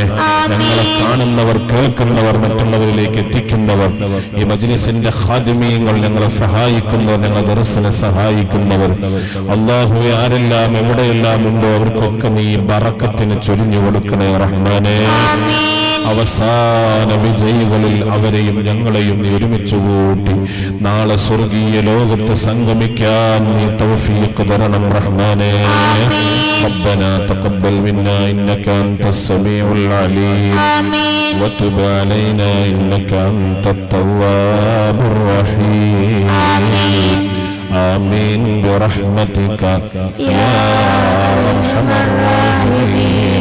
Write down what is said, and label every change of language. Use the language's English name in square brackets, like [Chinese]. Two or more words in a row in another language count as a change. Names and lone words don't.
[Malayalam] ഞങ്ങളെ കാണുന്നവർ, കേൾക്കുന്നവർ, മറ്റുള്ളവരിലേക്ക് എത്തിക്കുന്നവർ, ഈ മജ്ലിസിന്റെ ഖാദിമീങ്ങൾ, ഞങ്ങളെ സഹായിക്കുന്നവർ, ഞങ്ങളെ ദർസിനെ സഹായിക്കുന്നവർ അല്ലാഹുവേ ആരെല്ലാം എവിടെയെല്ലാം ഉണ്ടോ അവർക്കൊക്കെ നീ ബറക്കത്തിന് ചൊരിഞ്ഞു കൊടുക്കണേ റഹ്മാനെ. അവസാന വിജയികളിൽ അവരെയും ഞങ്ങളെയും നീ ഒരുമിച്ച് കൂട്ടി നാളെ സ്വർഗീയ ലോകത്ത് സംഗമിക്കാൻ നീ തൗഫീഖ് തരണം റഹ്മാനെ. [Arabic] ربنا تقبل منا إنك أنت السميع العليم وتب علينا إنك أنت التواب الرحيم. آمين برحمتك يا أرحم الراحمين.